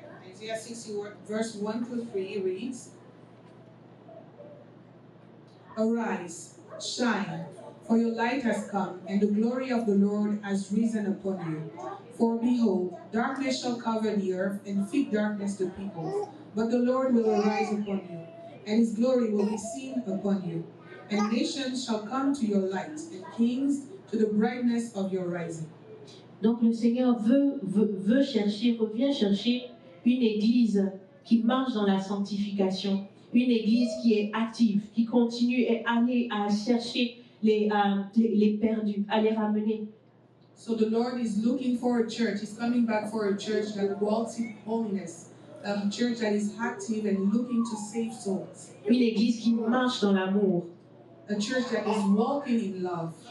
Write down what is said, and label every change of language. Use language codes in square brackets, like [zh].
[en] Isaiah 60 verse 1 to 3 reads, Arise, shine, for your light has come, and the glory of the Lord has risen upon you. For behold, darkness shall cover the earth, and thick darkness the people. But the Lord will arise upon you, and his glory will be seen upon you. And nations shall come to your light, and kings to the brightness of your rising. [fr] Donc le Seigneur revient chercher une église qui marche dans la sanctification, une église qui est active, qui continue à aller à chercher les perdus, à les ramener. [en] So the Lord is looking for a church. He's coming back for a church that walks in holiness, a church that is active and looking to save souls. [fr] Une église qui marche dans l'amour. [en] A church that is walking in love.